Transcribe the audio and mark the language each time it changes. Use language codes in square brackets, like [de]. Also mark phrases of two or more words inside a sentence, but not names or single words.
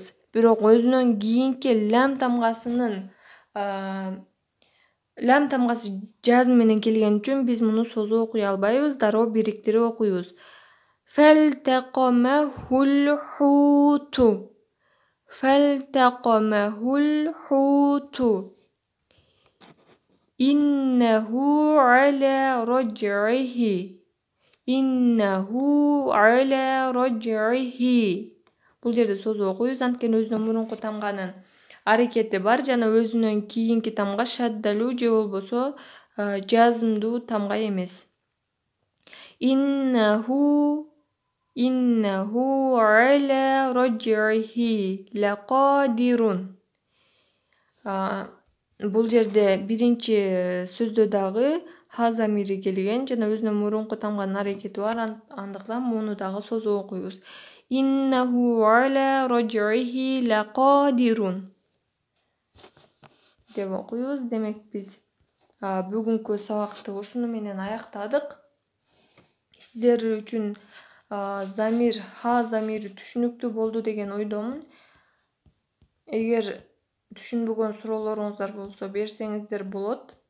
[ky] Бирок өзүнөн кийинки лям тамгасы жазм менен келген үчүн биз муну созуп окуй албайбыз, дароо бириктирип окуйбуз. [ar] فالتقمه الحوت. فالتقمه الحوت. إنه على رجعه. إنه على رجعه. [ky] Бул жерде созуп окуйбуз, анткени өзүнөн мурунку тамганын аракети бар жана өзүнөн кийинки тамга шаддалуу же болбосо жазымдуу тамга эмес. [ar] إنه على رجعه لقادر. [ky] Бул жерде биринчи сөздө дагы ха замири келген жана өзүнөн мурунку тамганын аракети бар, андыктан муну дагы созуп окуйбуз. [ar] إنه على رجعه لقادر [ky] деп окуйбуз. Демек биз бүгүнкү сабакты ушуну менен аяктадык. Сиздер үчүн ха замири түшүнүктүү болду деген ойдомун. Эгер түшүнбөгөн суроолоруңуздар болсо берсеңиздер болот.